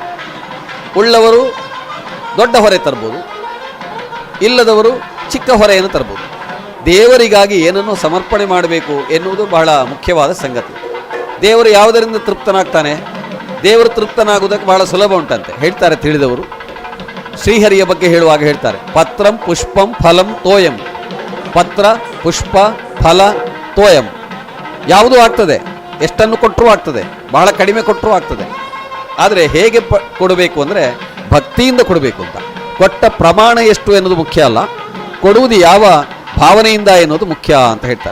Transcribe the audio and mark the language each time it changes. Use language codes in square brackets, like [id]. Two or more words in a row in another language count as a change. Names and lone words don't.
[kn] ಉಳ್ಳವರು ದೊಡ್ಡ ಹೊರೆ ತರ್ಬೋದು, ಇಲ್ಲದವರು ಚಿಕ್ಕ ಹೊರೆಯನ್ನು ತರ್ಬೋದು. ದೇವರಿಗಾಗಿ ಏನನ್ನು ಸಮರ್ಪಣೆ ಮಾಡಬೇಕು ಎನ್ನುವುದು ಬಹಳ ಮುಖ್ಯವಾದ ಸಂಗತಿ. ದೇವರು ಯಾವುದರಿಂದ ತೃಪ್ತನಾಗ್ತಾನೆ? ದೇವರು ತೃಪ್ತನಾಗುವುದಕ್ಕೆ ಬಹಳ ಸುಲಭ ಉಂಟಂತೆ ಹೇಳ್ತಾರೆ ತಿಳಿದವರು. ಶ್ರೀಹರಿಯ ಬಗ್ಗೆ ಹೇಳುವಾಗ ಹೇಳ್ತಾರೆ, [sa] ಪತ್ರಂ ಪುಷ್ಪಂ ಫಲಂ ತೋಯಂ. [kn] ಪತ್ರ, ಪುಷ್ಪ, ಫಲ, ತೋಯಂ ಯಾವುದೂ ಆಗ್ತದೆ, ಎಷ್ಟನ್ನು ಕೊಟ್ಟರೂ ಆಗ್ತದೆ, ಬಹಳ ಕಡಿಮೆ ಕೊಟ್ಟರೂ ಆಗ್ತದೆ. ಆದರೆ ಹೇಗೆ ಕೊಡಬೇಕು ಅಂದರೆ ಭಕ್ತಿಯಿಂದ ಕೊಡಬೇಕು ಅಂತ. ಕೊಟ್ಟ ಪ್ರಮಾಣ ಎಷ್ಟು ಎನ್ನುವುದು ಮುಖ್ಯ ಅಲ್ಲ, ಕೊಡುವುದು ಯಾವ ಭಾವನೆಯಿಂದ ಎನ್ನುವುದು ಮುಖ್ಯ ಅಂತ ಹೇಳ್ತಾರೆ.